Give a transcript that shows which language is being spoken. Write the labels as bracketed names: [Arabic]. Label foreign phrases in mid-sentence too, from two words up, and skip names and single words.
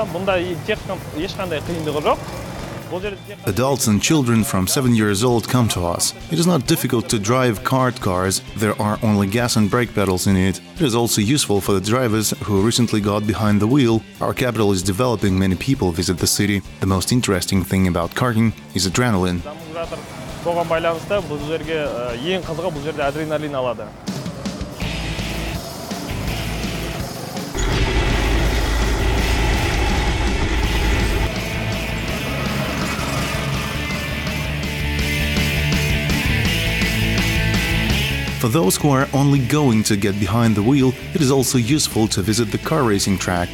[Kazakh] Бұнда ешқандай қиындығы жоқ. [English] Adults and children from 7 years old come to us. It is not difficult to drive kart cars. There are only gas and brake pedals in it. It is also useful for the drivers who recently got behind the wheel. Our capital is developing, many people visit the city. The most interesting thing about karting is adrenaline. [Kazakh] Соған байланысты бұл жерге ең қызығы бұл жерде адреналин алады. [English] For those who are only going to get behind the wheel, it is also useful to visit the car racing track.